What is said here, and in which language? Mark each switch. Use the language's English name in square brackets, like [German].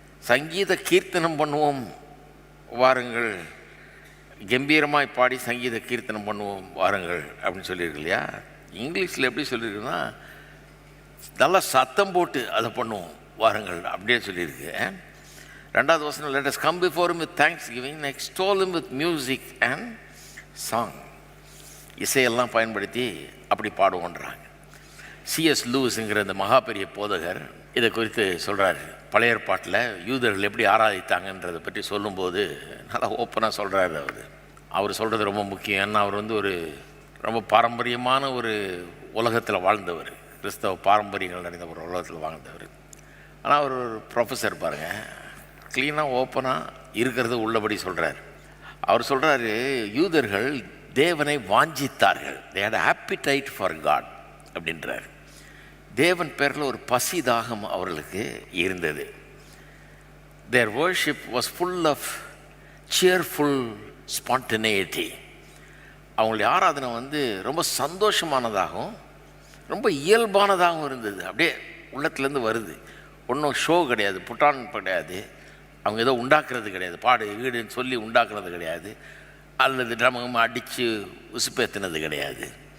[Tamil] சங்கீத கீர்த்தனம் பண்ணுவோம் வாருங்கள், கம்பீரமாய் பாடி சங்கீத கீர்த்தனம் பண்ணுவோம் வாருங்கள் அப்படின்னு சொல்லியிருக்கு இல்லையா? இங்கிலீஷில் எப்படி சொல்லியிருக்குன்னா, நல்லா சத்தம் போட்டு அதை பண்ணுவோம் வாருங்கள் அப்படியே சொல்லியிருக்கு. ரெண்டாவது வசனம், [English] let us come before him with thanksgiving, extol him with music and song. [Tamil] இசையெல்லாம் பயன்படுத்தி அப்படி பாடுவோன்றாங்க. சிஎஸ் லூயிஸ்ங்கிற இந்த மகா பெரிய போதகர் இதை குறித்து சொல்கிறாரு. பழைய ஏற்பாட்டில் யூதர்கள் எப்படி ஆராதித்தாங்கன்றதை பற்றி சொல்லும்போது நல்லா ஓப்பனாக சொல்கிறாரு. அவர் சொல்கிறது ரொம்ப முக்கியம். ஏன்னா அவர் ஒரு ரொம்ப பாரம்பரியமான ஒரு உலகத்தில் வாழ்ந்தவர், கிறிஸ்தவ பாரம்பரியங்கள் நிறைந்த ஒரு உலகத்தில் வாழ்ந்தவர். ஆனால் அவர் ஒரு ப்ரொஃபஸர். பாருங்கள், க்ளீனாக ஓப்பனாக இருக்கிறது உள்ளபடி சொல்கிறார். அவர் சொல்கிறாரு, யூதர்கள் தேவனை வாஞ்சித்தார்கள். [English] they had appetite for God [Tamil] அப்படின்றார். தேவன் பேரில் ஒரு பசி தாகம் அவர்களுக்கு இருந்தது. [English] their worship was full of cheerful spontaneity. [Tamil] அவங்களுடைய ஆராதனை ரொம்ப சந்தோஷமானதாகவும் ரொம்ப இயல்பானதாகவும் இருந்தது. அப்படியே உள்ளத்துலேருந்து வருது. ஒன்றும் ஷோ கிடையாது, புட்டான் கிடையாது, அவங்க ஏதோ உண்டாக்குறது கிடையாது, பாடு வீடுன்னு சொல்லி உண்டாக்குறது கிடையாது, அல்லது ட்ரமம் அடித்து உசுப்பேற்றினது கிடையாது.